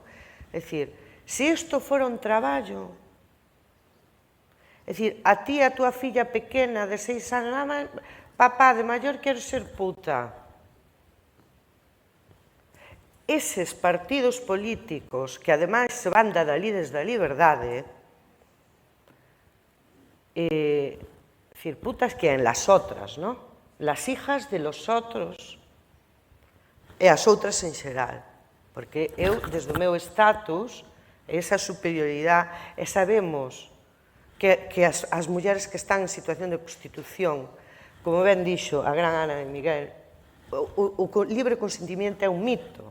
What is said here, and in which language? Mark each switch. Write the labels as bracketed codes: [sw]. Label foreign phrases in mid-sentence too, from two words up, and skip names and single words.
[gl] É dicir, se isto fora un traballo, é dicir, a ti e a túa filla pequena de 6 anos, papá, de maior quero ser puta. Eses partidos políticos que ademais se van da lides da liberdade, [es] decir, putas que en las otras, ¿no? Las hijas de los otros [gl] e as outras en xeral. Porque eu, desde o meu estatus, esa superioridade, e sabemos que as mulleres que están en situación de prostitución, como ben dixo a gran Ana de Miguel, o libre consentimiento é un mito.